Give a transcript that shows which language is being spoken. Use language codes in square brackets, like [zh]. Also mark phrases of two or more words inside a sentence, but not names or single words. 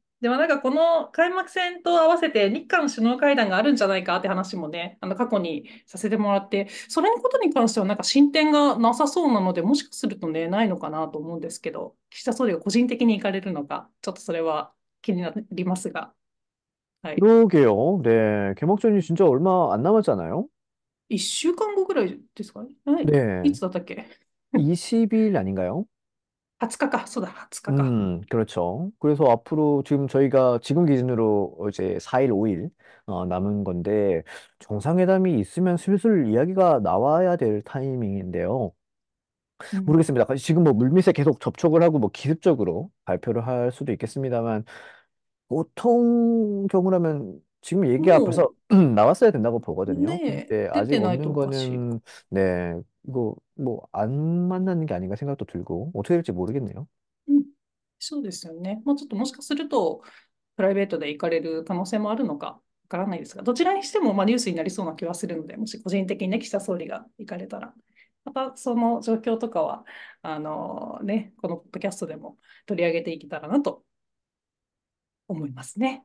[ja] でもなんかこの開幕戦と合わせて日韓首脳会談があるんじゃないかって話もね、過去にさせてもらって、それのことに関してはなんか進展がなさそうなので、もしかするとね、ないのかなと思うんですけど、岸田総理が個人的に行かれるのか、ちょっとそれは気になりますが、はい。 [ko] 그러게요. 네. 개막전이 진짜 얼마 안 남았잖아요. [ja] 1 週間後ぐらいですかね。はい。い [ko] 네. [ja] つだったっけ？ [ko] 20일 아닌가요? [ja] 20 日か。そうだ、20日か。 [ko] 그렇죠. 그래서 앞으로 지금 저희가 지금 기준으로 이제 4일, 5일 남은 건데 정상회담이 있으면 슬슬 이야기가 나와야 될 타이밍인데요. [ja] うん。 [ko] 모르겠습니다. 지금 뭐 물밑에 계속 접촉을 하고 뭐 기습적으로 발표를 할 수도 있겠습니다만 보통 경우라면 지금 얘기가 벌써 [ja] も [ko] 나왔어야 된다고 う、 보거든요. [ja] ねえ、 [ko] 근데 [ja] 出 [ko] 아직 [ja] てないと [ko] 없는 [ja] おかしいか。 [ko] 거는 네, 이거 뭐 안 만나는 게 아닌가 생각도 들고 어떻게 될지 모르겠네요. [ja] うん。そうですよね。ちょっともしかすると、プライベートで行かれる可能性もあるのかわからないですが、どちらにしてもニュースになりそうな気はするので、もし個人的にね、岸田総理が行かれたら、またその状況とかは、このポッドキャストでも取り上げていけたらなと思いますね。